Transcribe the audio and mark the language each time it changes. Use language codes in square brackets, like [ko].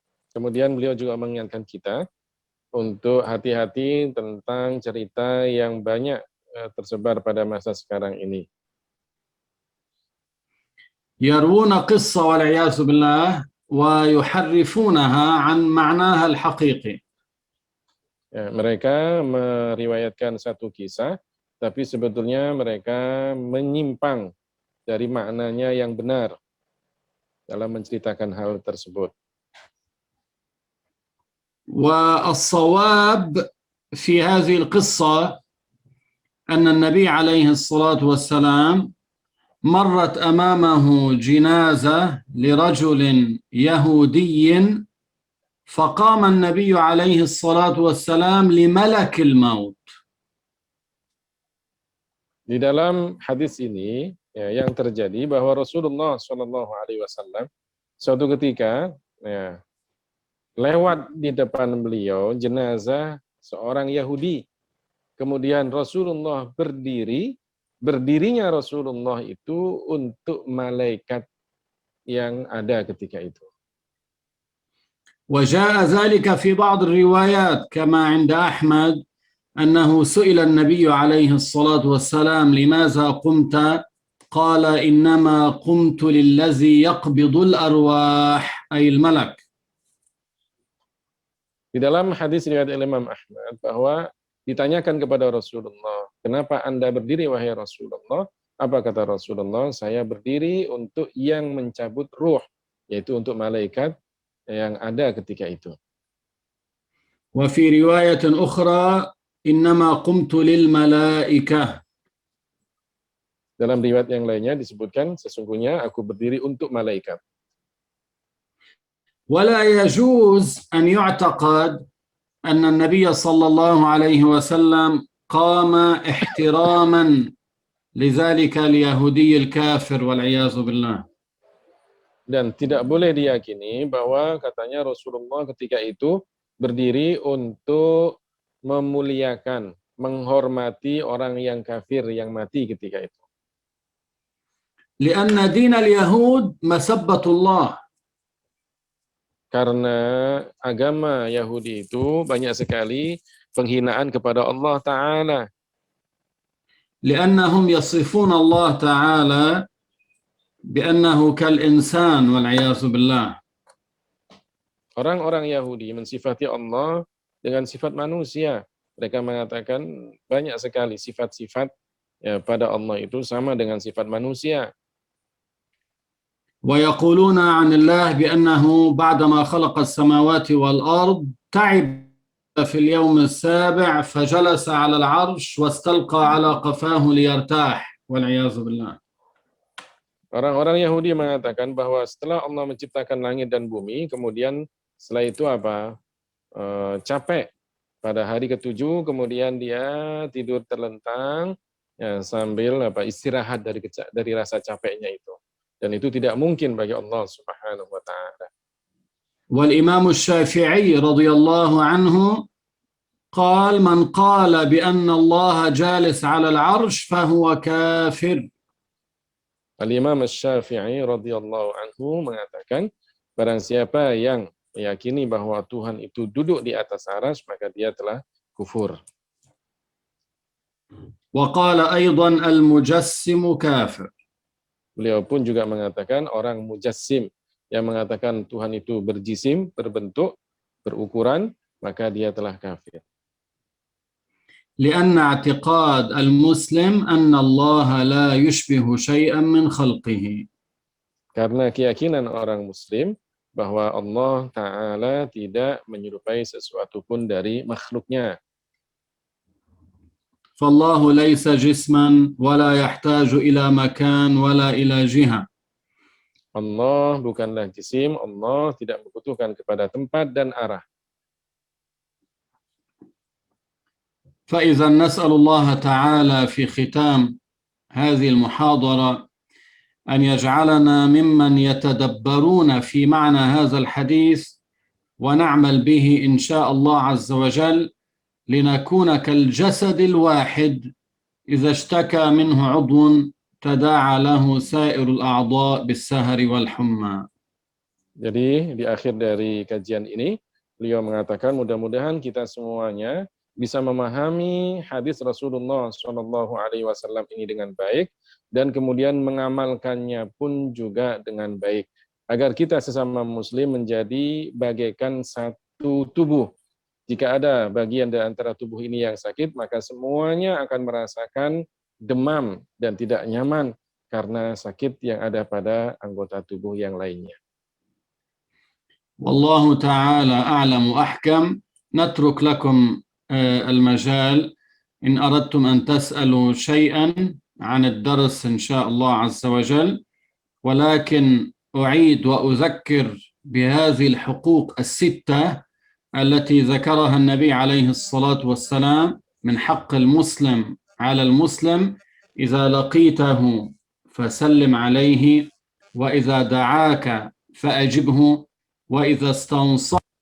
[id] Kemudian beliau juga mengingatkan kita untuk hati-hati tentang cerita yang banyak tersebar pada masa sekarang ini. [ar] يروون قصة والعياذ بالله ويحرفونها عن معناها الحقيقي. [id] Ya, mereka meriwayatkan satu kisah, tapi sebetulnya mereka menyimpang dari maknanya yang benar dalam menceritakan hal tersebut. [ar] والصواب في هذه القصة أن النبي عليه الصلاة والسلام مرت أمامه جنازة لرجل يهودي فقام النبي عليه الصلاة والسلام لملك الموت. [id] Di dalam hadis ini ya, yang terjadi bahwa Rasulullah Shallallahu Alaihi Wasallam suatu ketika ya, lewat di depan beliau jenazah seorang Yahudi. Kemudian Rasulullah berdirinya Rasulullah itu untuk malaikat yang ada ketika itu. [ar] وجاء ذلك في بعض الروايات كما عند أحمد أنه سئل النبي عليه الصلاة والسلام لماذا قمت؟ قال إنما قمت للذي يقبض الأرواح أي الملك. [id] Di dalam hadis riwayat Imam Ahmad bahwa ditanyakan kepada Rasulullah, kenapa Anda berdiri wahai Rasulullah? Apa kata Rasulullah? Saya berdiri untuk yang mencabut ruh, yaitu untuk malaikat yang ada ketika itu. [ar] وفي رواية أخرى إنما قمت للملائكة. [id] Dalam riwayat yang lainnya disebutkan sesungguhnya aku berdiri untuk malaikat. [ar] ولا يجوز أن يعتقد أن النبي صلى الله عليه وسلم قام احتراما لذلك اليهودي الكافر والعياذ بالله. [id] Dan tidak boleh diyakini bahwa katanya Rasulullah ketika itu berdiri untuk memuliakan, menghormati orang yang kafir yang mati ketika itu. [ar] لأن دين اليهود مسبة الله. [id] Karena agama Yahudi itu banyak sekali penghinaan kepada Allah Ta'ala. [ar] لأنهم يصفون الله تعالى بأنه كالإنسان والعياذ بالله. [id] Orang-orang Yahudi mensifati Allah dengan sifat manusia. Mereka mengatakan banyak sekali sifat-sifat ya, pada Allah itu sama dengan sifat manusia. [ar] ويقولون عن الله بأنه بعدما خلق السماوات والأرض تعب في اليوم السابع فجلس على العرش واستلقى على قفاه ليرتاح والعياذ بالله. [id] Orang-orang Yahudi mengatakan bahwa setelah Allah menciptakan langit dan bumi, kemudian setelah itu apa? Capek pada hari ketujuh, kemudian dia tidur terlentang ya, sambil istirahat dari rasa capeknya itu. Dan itu tidak mungkin bagi Allah Subhanahu wa taala. [ar] والإمام الشافعي رضي الله عنه قال من قال بأن الله جالس على العرش فهو كافر. [id] Al-Imam Asy-Syafi'i radhiyallahu anhu mengatakan, barang siapa yang meyakini bahwa Tuhan itu duduk di atas arsy, maka dia telah kufur. [ar] وقال أيضا المجسم كافر. [id] Beliau pun juga mengatakan orang mujassim yang mengatakan Tuhan itu berjisim, berbentuk, berukuran, maka dia telah kafir. [ar] لأن اعتقاد المسلم أن الله لا يشبه شيئا من خلقه. [id] Karena keyakinan orang muslim bahwa Allah Ta'ala tidak menyerupai sesuatu pun dari makhluknya. [ar] فالله ليس جسما ولا يحتاج إلى مكان ولا إلى جهة. [id] Allah bukanlah jisim, Allah tidak membutuhkan kepada tempat dan arah. [ar] فإذا نسأل الله تعالى في ختام هذه المحاضرة أن يجعلنا ممن يتدبرون في معنى هذا الحديث ونعمل به إن شاء الله عز وجل لنكون كالجسد الواحد إذا اشتكى منه عضو تداعى له سائر الأعضاء بالسهر والحمى. [id] Jadi di akhir dari kajian ini, beliau mengatakan mudah-mudahan kita semuanya bisa memahami hadis Rasulullah SAW ini dengan baik dan kemudian mengamalkannya pun juga dengan baik agar kita sesama muslim menjadi bagaikan satu tubuh. Jika ada bagian di antara tubuh ini yang sakit, maka semuanya akan merasakan demam dan tidak nyaman karena sakit yang ada pada anggota tubuh yang lainnya. [ar] والله تعالى أعلم وأحكم. نترك لكم المجال إن أردتم أن تسألوا شيئا عن الدرس إن شاء الله عز وجل، ولكن أعيد وأذكر بهذه الحقوق الستة التي ذكرها النبي عليه الصلاة والسلام من حق المسلم على المسلم: إذا لقيته فسلم عليه، وإذا دعاك فأجبه، وإذا استنصح